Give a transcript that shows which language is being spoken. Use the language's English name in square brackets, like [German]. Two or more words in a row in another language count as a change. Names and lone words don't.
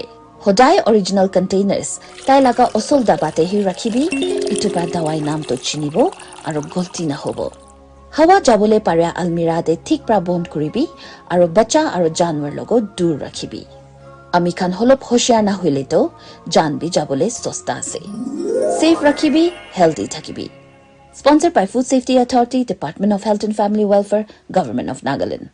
[Naga Pidgin] Hodai [English] original containers [Naga Pidgin] tai laga osol dabate hi rakhibi itu pra dawai nam to chinibo aro golti na hobo. Hawa jabole pare almira de thik pra bond koribi aro bacha aro janwar logo dur rakhibi. Ami khan holop hoshiar na hoile to jan bi jabole sosta ase. Safe rakhibi, healthy thakibi. [English] Sponsored by Food Safety Authority, Department of Health and Family Welfare, Government of Nagaland.